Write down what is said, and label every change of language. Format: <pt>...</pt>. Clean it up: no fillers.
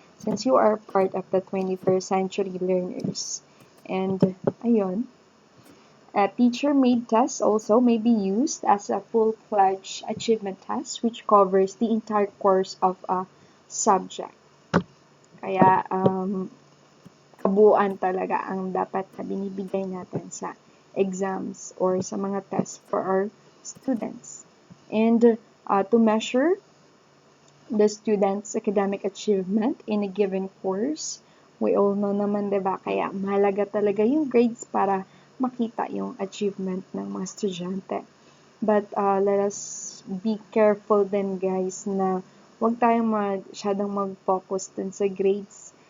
<en>Since you are part of the 21st century learners. And, ayun. Teacher-made tests also may be used as a full-fledged achievement test which covers the entire course of a subject.</en> <tl>Kaya, kabuuan talaga ang dapat na binibigay natin sa exams or sa mga tests</tl> <en>for our students. And to measure the student's academic achievement in a given course, we all know naman, diba?</en> <tl>Kaya mahalaga talaga yung grades para makita yung achievement ng mga estudyante.</tl> <en>But let us be careful then, guys,</en> <tl>na huwag tayong masyadong mag-focus dun sa</tl> <en>grades.</en>